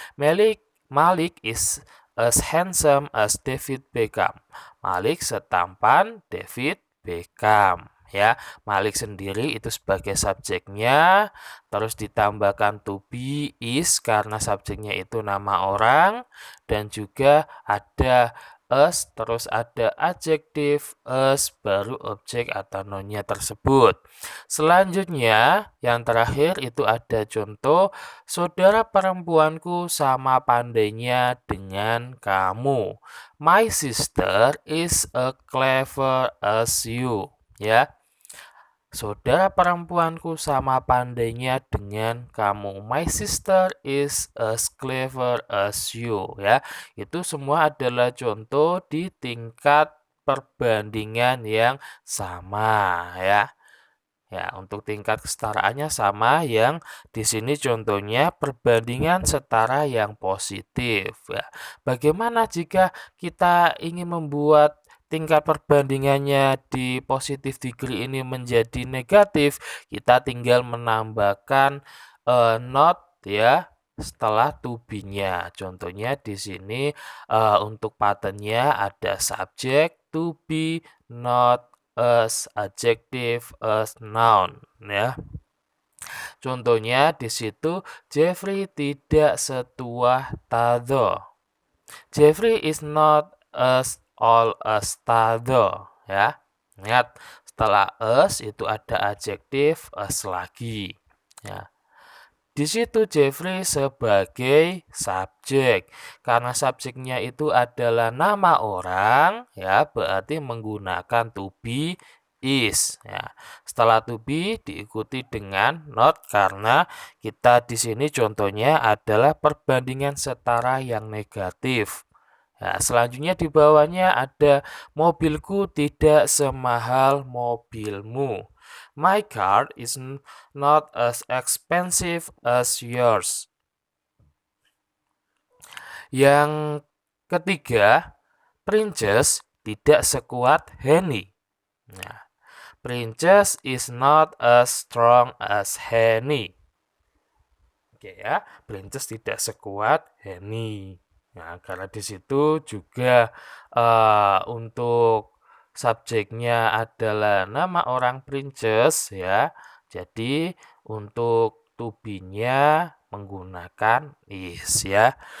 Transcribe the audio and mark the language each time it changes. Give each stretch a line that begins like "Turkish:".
English: Malik is as handsome as David Beckham.
Indonesian: Malik setampan David Beckham ya. Malik sendiri itu sebagai subjeknya, terus ditambahkan to be, is karena subjeknya itu nama orang, dan juga ada us, terus ada adjektif us, baru objek atau nounnya tersebut. Selanjutnya, yang terakhir itu ada contoh, saudara perempuanku sama pandainya dengan kamu.
English: My sister is a clever as you.
Indonesian: Ya, saudara perempuanku sama pandainya dengan kamu.
English: My sister is as clever as you.
Indonesian: Ya, itu semua adalah contoh di tingkat perbandingan yang sama. Ya. Ya, untuk tingkat kesetaraannya sama yang di sini contohnya perbandingan setara yang positif. Ya. Bagaimana jika kita ingin membuat tingkat perbandingannya di positif degree ini menjadi negatif? Kita tinggal menambahkan not ya setelah to be-nya. Contohnya di sini untuk pattern-nya ada subjek, to be, not, as, adjective, as, noun, ya. Contohnya di situ Jeffrey tidak setua Tado.
English: Jeffrey is not as old as Tado, ya.
Indonesian: Ingat, setelah as itu ada adjektif as lagi, ya. Di situ Jeffrey sebagai subjek. Karena subjeknya itu adalah nama orang, ya, berarti menggunakan to be, is, ya. Setelah to be diikuti dengan not karena kita di sini contohnya adalah perbandingan setara yang negatif. Nah, selanjutnya di bawahnya ada mobilku tidak semahal mobilmu.
English: My car is not as expensive as yours.
Indonesian: Yang ketiga, Princess tidak sekuat Henny.
English: Nah, Princess is not as strong as Henny.
Indonesian: Oke ya, Princess tidak sekuat Henny. Nah, karena di situ juga untuk subjeknya adalah nama orang Princess ya. Jadi untuk to be-nya menggunakan is ya.